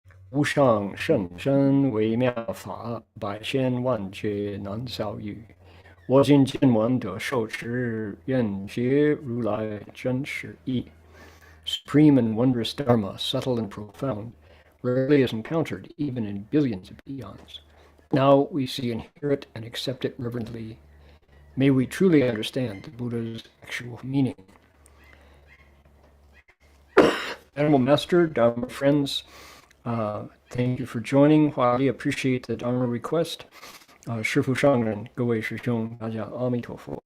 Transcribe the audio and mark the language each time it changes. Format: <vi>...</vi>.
<zh>无上甚深微妙法，百千万劫难遭遇。我今见闻得受持，愿解如来真实义。</zh> <en>Supreme and wondrous Dharma, subtle and profound, rarely is encountered even in billions of eons. Now we see and hear it and accept it reverently. May we truly understand the Buddha's actual meaning. Animal Master, Dharma friends, thank you for joining. Highly appreciate the Dharma request.</en> <zh>师父上人，各位师兄，大家阿弥陀佛。</zh>